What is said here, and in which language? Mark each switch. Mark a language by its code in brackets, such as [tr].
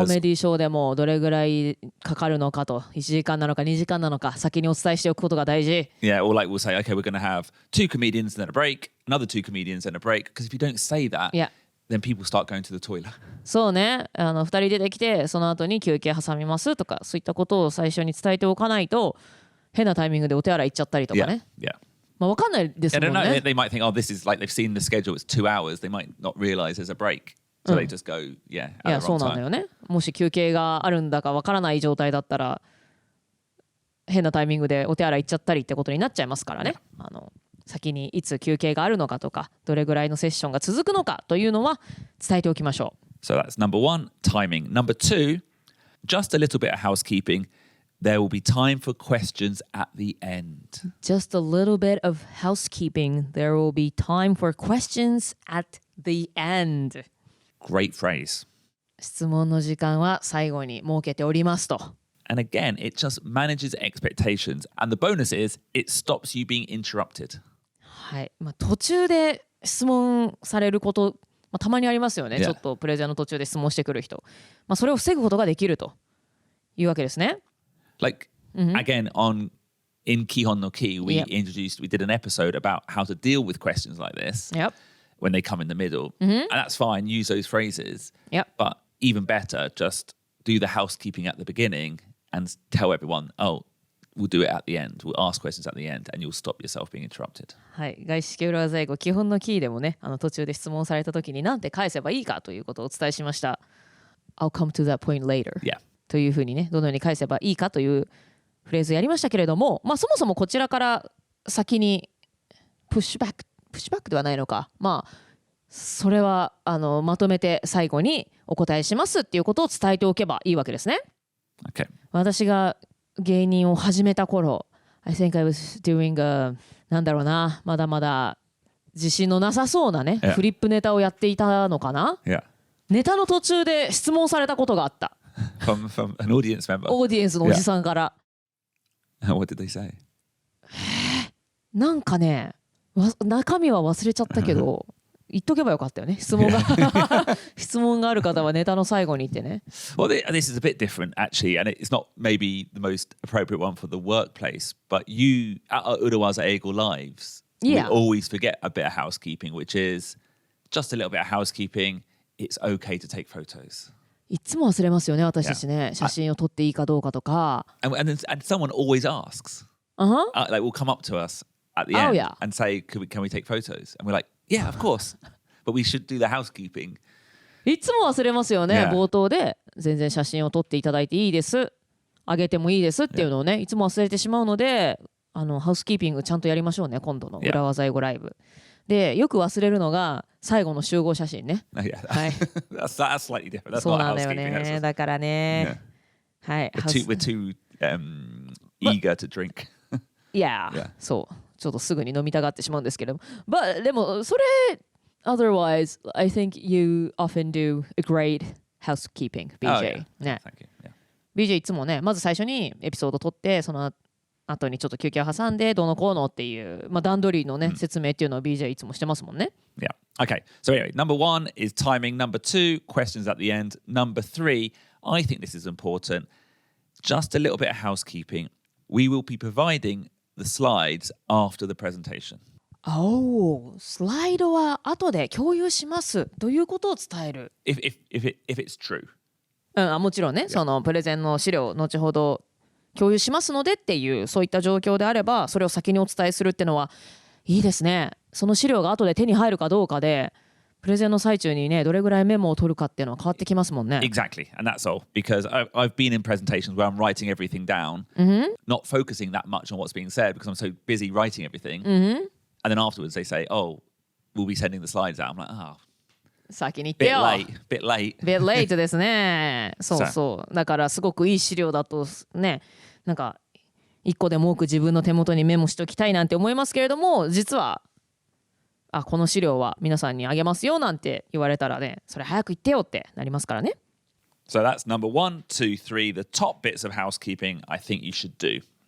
[ja] コメディショーでもどれぐらいかかるのかと、1時間なのか2時間なのか先にお伝えしておくことが大事。 [en] Yeah, or like we'll say, okay, we're going to have 2 comedians and then a break, another 2 comedians and a break. Because if you don't say that, then people start going to the toilet. [ja] そうね、2人出てきてその後に休憩挟みますとか、そういったことを最初に伝えておかないと、変なタイミングでお手洗い行っちゃったりとかね。 [en] Yeah. [ja] 分かんないですもんね。 [en] I don't know. They might think, oh, this is like they've seen the schedule. It's 2 hours. They might not realize there's a break. So they just go, yeah, at the wrong time. [ja] そうなんだよね。もし休憩があるんだかわからない状態だったら、変なタイミングでお手洗い行っちゃったりってことになっちゃいますからね。先にいつ休憩があるのかとか、どれぐらいのセッションが続くのかというのは伝えておきましょう。 [en] So that's number 1, timing. Number 2, just a little bit of housekeeping. There will be time for questions at the end. Just a little bit of housekeeping. There will be time for questions at the end. Great phrase. [ja] 質問の時間は最後に設けておりますと。 [en] And again, it just manages expectations. And the bonus is it stops you being interrupted. [ja] はい。途中で質問されること、たまにありますよね。ちょっとプレゼンの途中で質問してくる人。それを防ぐことができるというわけですね。 [en] Like, again, in 基本のKEY, we did an episode about how to deal with questions like this. When they come in the middle. And that's fine, use those phrases. But even better, just do the housekeeping at the beginning and tell everyone, oh, we'll do it at the end. We'll ask questions at the end and you'll stop yourself being interrupted. [ja] はい。外資系裏技英語基本のキーでもね、途中で質問された時に何て返せばいいかということをお伝えしました。 [en] I'll come to that point later. [ja] というふうにね、どのように返せばいいかというフレーズやりましたけれども、そもそもこちらから先にプッシュバックではないのか。それはまとめて最後にお答えしますっていうことを伝えておけばいいわけですね。 [en] Okay. [ja] 私が芸人を始めた頃、 [en] I think I was doing a [ja] なんだろうな、まだまだ自信のなさそうなね、フリップネタをやっていたのかな。ネタの途中で質問されたことがあった。 [en] From an audience member. [ja] オーディエンスのおじさんから。 [en] What did they say? [ja] なんかね、中身は忘れちゃったけど。言っとけばよかったよね。質問がある方はネタの最後に言ってね。 [en] Well, this is a bit different actually, and it's not maybe the most appropriate one for the workplace, but you at our 裏技英語 lives, we always forget a bit of housekeeping, which is just a little bit of housekeeping. It's okay to take photos. [ja] いつも忘れますよね、私たちね。写真を撮っていいかどうかとか。 [en] And someone always asks. Like will come up to us at the end and say, can we take photos? And we're like, yeah, of course. But we should do the housekeeping. [ja] いつも忘れますよね、冒頭で全然写真を撮っていただいていいです。あげてもいいですっていうのをね、いつも忘れてしまうので、ハウスキーピングちゃんとやりましょうね、今度の裏技英語ライブ。で、よく忘れるのが最後の集合写真ね。はい。 [en] that's slightly different. That's [ja] そうなんだよね。だからね。はい。 [en] We're too eager to drink. Yeah. そう。 [ja] ちょっとすぐに飲みたがってしまうんですけど。でも、それ、 [en] otherwise, I think you often do a great housekeeping, BJ. [ja] ね。 BJ いつもね、まず最初にエピソード撮って、その後にちょっと休憩を挟んでどうのこうのっていう、段取りのね、説明っていうのを BJ いつもしてますもんね。 [en] Yeah. Okay. So anyway, number 1 is timing. Number 2, questions at the end. Number 3, I think this is important. Just a little bit of housekeeping. We will be providing the slides after the presentation. [ja] スライドは後で共有しますということを伝える。 [en] If it's true. [ja] もちろんね、そのプレゼンの資料後ほど共有しますのでっていうそういった状況であれば、それを先にお伝えするっていうのはいいですね。その資料が後で手に入るかどうかで、プレゼンの最中にね、どれぐらいメモを取るかっていうのは変わってきますもんね。 [en] Exactly, and that's all. Because I've been in presentations where I'm writing everything down, not focusing that much on what's being said because I'm so busy writing everything. And then afterwards they say, "Oh, we'll be sending the slides out." I'm like, "Oh." [ja] 先に言ってよ。 [en] bit late. bit late [ja] ですね。そう。だからすごくいい資料だとね、なんか一個でも多く自分の手元にメモしておきたいなんて思いますけれども、実はこの資料は皆さんにあげますよなんて言われたらね、それ早く言ってよってなりますからね。 [en] So that's number 1, 2, 3, the top bits of housekeeping I think you should do.